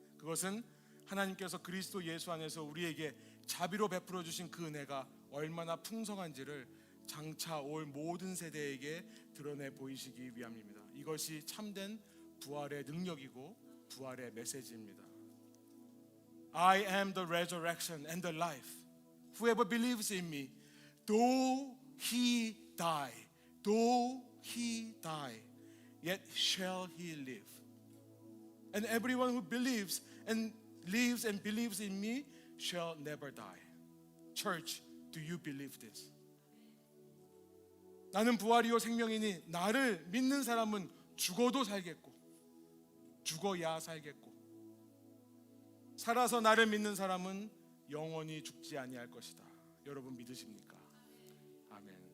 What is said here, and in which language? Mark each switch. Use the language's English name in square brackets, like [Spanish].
[Korean] 그것은 하나님께서 그리스도 예수 안에서 우리에게 자비로 베풀어 주신 그 은혜가 얼마나 풍성한지를 장차 올 모든 세대에게 드러내 보이시기 위함입니다. 이것이 참된 부활의 능력이고 부활의 메시지입니다. [English] I am the resurrection and the life. Whoever believes in me, though he die, yet shall he live. And everyone who believes and lives and believes in me shall never die. Church, do you believe this? [Korean] 나는 부활이요 생명이니 나를 믿는 사람은 죽어도 살겠고 죽어야 살겠고 살아서 나를 믿는 사람은 영원히 죽지 아니할 것이다. 여러분 믿으십니까? 아멘.